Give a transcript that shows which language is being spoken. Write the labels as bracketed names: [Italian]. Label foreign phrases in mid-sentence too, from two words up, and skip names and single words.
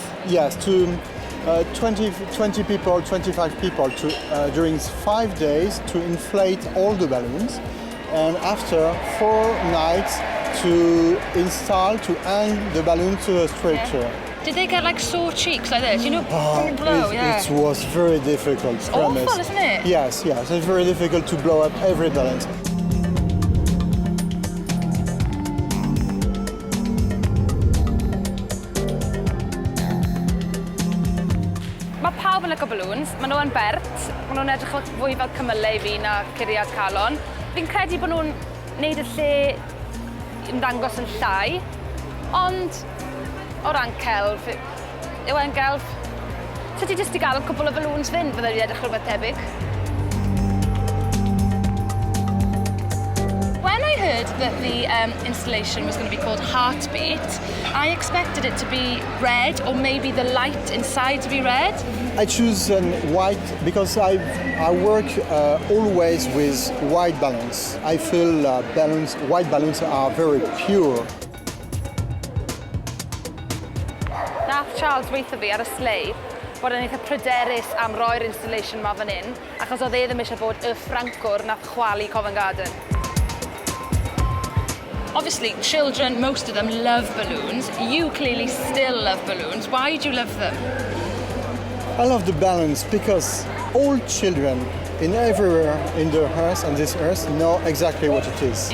[English] Yes, to 20 people, 25 people during 5 days to inflate all the balloons, and after 4 nights to install, to hang the balloon to a structure. Yeah. Did they get like sore cheeks like this? You know, blow, It was very difficult. It's awful, isn't it? Yes. It's very difficult to blow up every balloon. [Welsh] Mae pawb yn licio balloons, maen nhw yn bert, maen nhw'n edrych fwy fel cymylau i fi na curiad calon. Fi'n credu bod nhw'n neud y lle ymddangos yn llai, ond o ran celf, yw e'n gelf? So ti jyst i gael cwbl o balloons fynd, fydde wedi edrych rhywbeth tebyg? [English] When I heard that the installation was going to be called Heartbeat, I expected it to be red, or maybe the light inside to be red. I choose white because I work always with white balloons. I feel white balloons are very pure. [Welsh] Nath Charles weithio fi ar y sleid bod yn eitha pryderus am roi'r installation ma fan hyn, achos oedd ddim eisiau bod y Ffrancwr nath chwalu Covent Garden. [English] Obviously, children, most of them love balloons. You clearly still love balloons. Why do you love them? I love the balloons because all children everywhere in the earth, on this earth, know exactly what it is.